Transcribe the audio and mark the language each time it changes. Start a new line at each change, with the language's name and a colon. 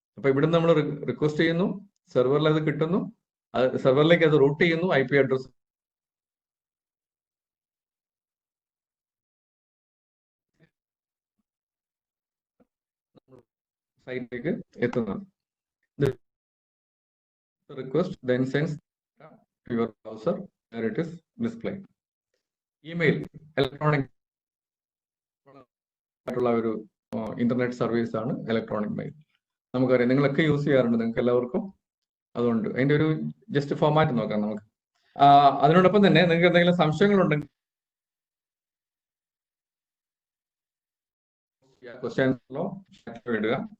Malayalam: അപ്പൊ ഇവിടുന്ന് നമ്മൾ റിക്വസ്റ്റ് ചെയ്യുന്നു, സെർവറിൽ അത് കിട്ടുന്നു, സെർവറിലേക്ക് അത് റൂട്ട് ചെയ്യുന്നു, IP അഡ്രസ് സൈറ്റിലേക്ക് എത്തുന്നത്.
English: Request then sends to your browser where it is displayed.
Malayalam: Email electronic ആയിട്ടുള്ള ഒരു ഇന്റർനെറ്റ് സർവീസ് ആണ് ഇലക്ട്രോണിക് മെയിൽ. നമുക്കറിയാം, നിങ്ങളൊക്കെ യൂസ് ചെയ്യാറുണ്ട്, നിങ്ങൾക്ക് എല്ലാവർക്കും. അതുകൊണ്ട് അതിന്റെ ഒരു ജസ്റ്റ് ഫോർമാറ്റ് നോക്കാം നമുക്ക്. അതിനോടൊപ്പം തന്നെ നിങ്ങൾക്ക് എന്തെങ്കിലും സംശയങ്ങളുണ്ടെങ്കിൽ ക്വസ്റ്റ്യൻസിലോ ഇടുക.